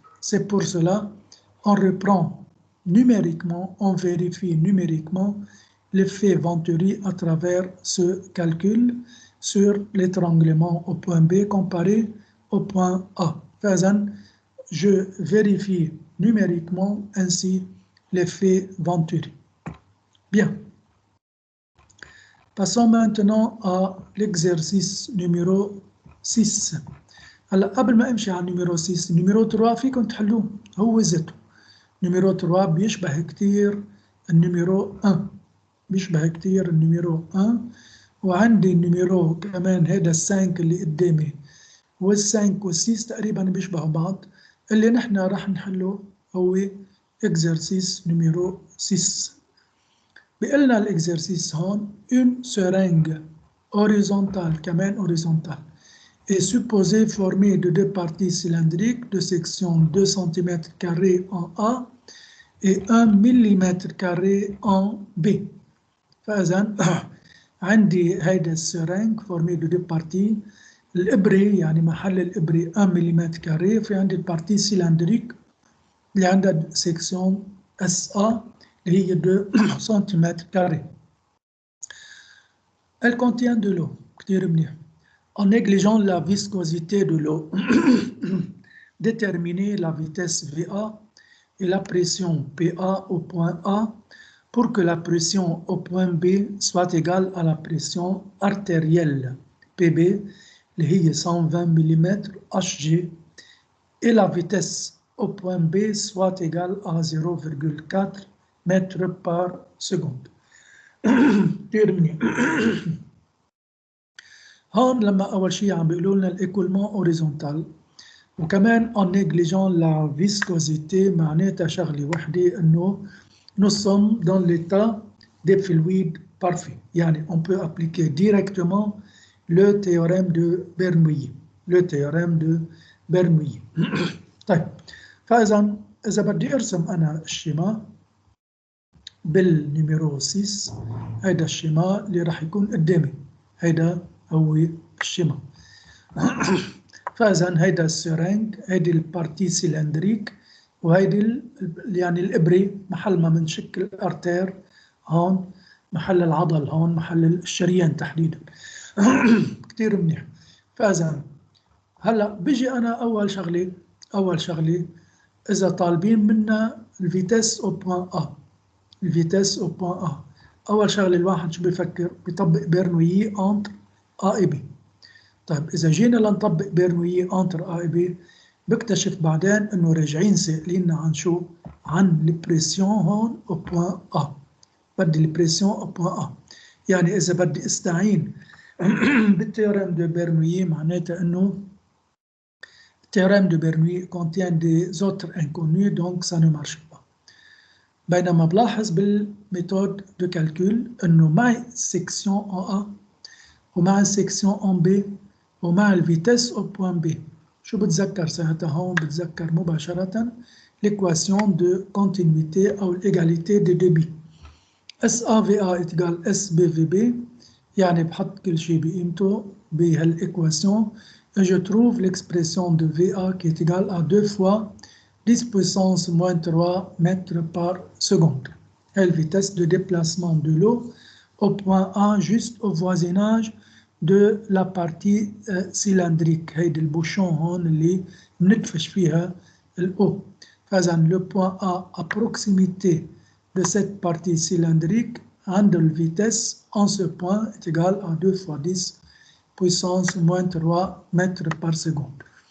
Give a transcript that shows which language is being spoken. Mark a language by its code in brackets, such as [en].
[fr] C'est pour cela on reprend numériquement, on vérifie numériquement l'effet Venturi à travers ce calcul sur l'étranglement au point B comparé au point A. Je vérifie numériquement ainsi l'effet Venturi. Bien. Passons maintenant à l'exercice numéro 6. [ar] هلا قبل ما امشي على numéro 6 numéro 3 فيكم تحلوه هو ذاته. numéro 3 بيشبه كتير النيميرو 1 بيشبه كتير النيميرو 1 وعندي النيميرو كمان هذا السانك اللي قدامي والسانك والسيس تقريبا بيشبهوا بعض. اللي نحن راح نحله هو exercice numéro 6. بيقلنا الاكزرسيس هون [fr] une seringue horizontale كمان horizontale est supposée former de deux parties cylindriques de section 2 cm en A et 1 mm en B. [ar] فإذا عندي هيدا السرنج [fr] formé de deux parties. [ar] الإبرة يعني محل الإبرة 1 ملم كاري، في عندي البارتي سيلندريك اللي عندها سيكسيون SA اللي هي 2 سنتيمتر كاري. [fr] Elle contient de l'eau. [ar] كتير منيح. [fr] En négligeant la viscosité de l'eau, déterminer la vitesse VA et la pression PA au point A pour que la pression au point B soit égale à la pression artérielle PB [ar] اللي هي [fr] 120 mm Hg et la vitesse au point B soit égale à 0,4 mètres par seconde. [ar] هون لما أول شيء عم بيقولوا لنا الإيكولمون هوريزونتال وكمان [fr] en négligeant la viscosité [ar] معناتها شغلة وحدة إنه [fr] nous sommes dans l'état des fluides parfaits. يعني on peut appliquer directement le théorème de Bernoulli. Le théorème de Bernoulli. [ar] طيب فإذا إذا بدي أرسم أنا الشيما بالنيميرو 6 هيدا الشيما اللي راح يكون قدامي هيدا هو الشيما. فإذا هيدا السرنج هيدي البارتي سيلندريك وهيدي يعني الإبرة محل ما منشكل الأرتير هون محل العضل هون محل الشريان تحديدا. كتير منيح. فإذا هلا بيجي أنا أول شغلة إذا طالبين منا الفيتاس أو بوان A الفيتاس أو بوان A أول شغلة الواحد شو بيفكر بيطبق بيرنويي أنتر A et B. طيب إذا جينا لنطبق بيرنويي أنتر A et B بكتشف بعدين إنه راجعين سائليننا عن شو؟ عن البريسيون هون أو بوان A. بدي البريسيون أو بوان A. يعني إذا بدي استعين بالت [fr] héorème de Bernoulli معناتها إنه le théorème de Bernoulli contient des autres inconnus donc ça ne marche pas. [ar] بينما بلاحظ بالميثود دو كالكول انه مع سيكسيون ان A ومع سيكسيون ان B ومع الفيتيس او بوان B شو بتذكر ساعتها هون؟ بتذكر مباشرة [fr] l'équation de continuité [ar] أو [fr] l'égalité de débit SAVA égale SBVB [ar] يعني بحط كل شيء بقيمته بهالإكواسيون [fr] et je trouve l'expression de VA qui est égale à 2 fois 10 puissance moins 3 mètres par seconde. Et la vitesse de déplacement de l'eau au point A juste au voisinage de la partie cylindrique. [ar] هيدي البوشون هون اللي بندفش فيها الأو. [fr] فإذا le point A à proximité de cette partie cylindrique عند la vitesse en ce point est égal à 2 fois 10 puissance moins 3 mètres par seconde.